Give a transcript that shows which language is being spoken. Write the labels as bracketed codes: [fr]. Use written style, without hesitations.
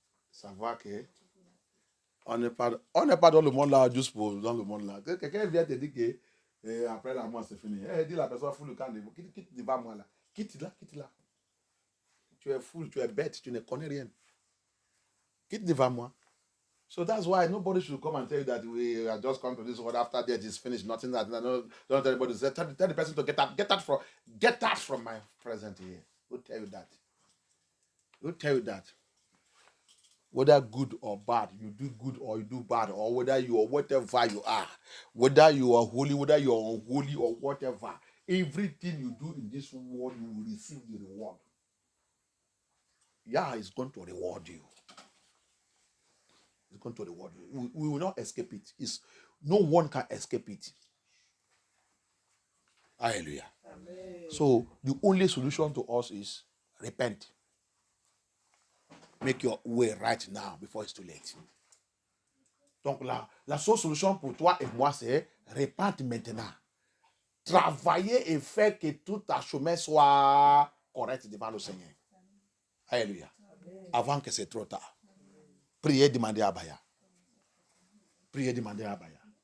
[fr] Savoir que on n'est pas dans le monde là juste pour dans le monde là. Quelqu'un vient te dire que après la mort c'est fini. Dis la personne fout le camp de vous. Quitte devant moi là. Quitte là. Tu es fou, tu es bête, tu ne connais rien. Quitte devant moi. [en] So that's why nobody should come and tell you that we are just come to this world after death is finished. Nothing that don't tell anybody. Tell the person to get out from my presence here. Who tell you that? Who tell you that? Whether good or bad, you do good or you do bad, or whether you are whatever you are, whether you are holy, whether you are unholy or whatever, everything you do in this world, you will receive the reward. Yah is going to reward you. He's going to reward you. We will not escape it. No one can escape it. Hallelujah. Amen. So the only solution to us is repent. Make your way right now before it's too late. [fr] Donc la seule solution pour toi et moi, c'est repente maintenant. Travailler et faire que tout ta chemin soit correct devant le Seigneur. Alléluia. Avant que c'est trop tard. Priez, demandez à Abaya. Priez, demandez à Abaya.